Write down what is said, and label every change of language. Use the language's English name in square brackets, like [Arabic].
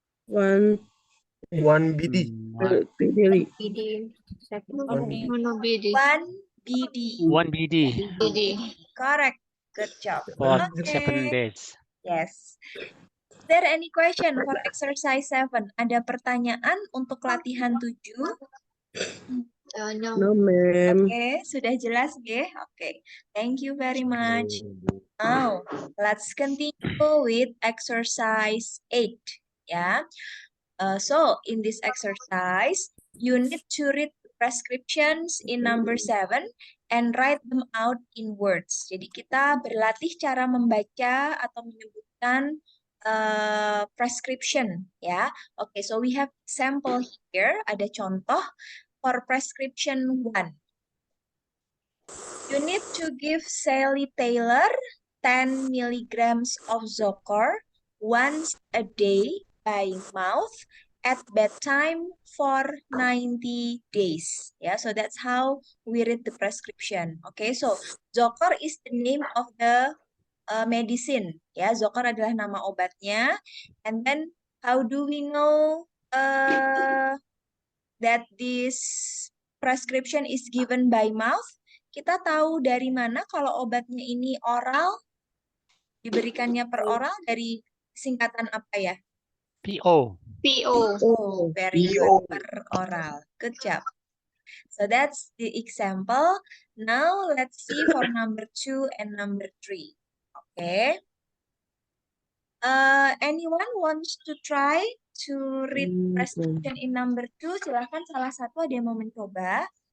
[English] One BD. PD. Mono BD. 1 BD. 1 BD BD. Correct. Good job. for Okay. 7 days. Yes. Is there any question for exercise 7? [Indonesian] Ada pertanyaan untuk latihan 7? [English] No. No, ma'am. [Indonesian] Oke, sudah jelas ya? Oke, [English] thank you very much. Now, let's continue with exercise 8. Ya. So, in this exercise, you need to read prescriptions in number 7 and write them out in words. [Indonesian] Jadi kita berlatih cara membaca atau menyebutkan prescription ya. [English] Oke, so we have sample here. [Indonesian] Ada contoh [English] for prescription 1. You need to give Sally Taylor 10 milligrams of Zocor once a day by mouth at bedtime for 90 days. Yeah, so that's how we read the prescription. Okay, so Zocor is the name of the medicine. [Indonesian] Ya, Zocor adalah nama obatnya. [English] And then how do we know that this prescription is given by mouth? [Indonesian] Kita tahu dari mana kalau obatnya ini oral, diberikannya per oral, dari singkatan apa ya? [English] PO. PO. Oh, very good, per oral. Good job. So that's the example. Now let's see for number 2 and number 3. Okay. Anyone wants to try to read Okay. prescription in number 2? [Indonesian] Silahkan salah satu ada yang mau mencoba.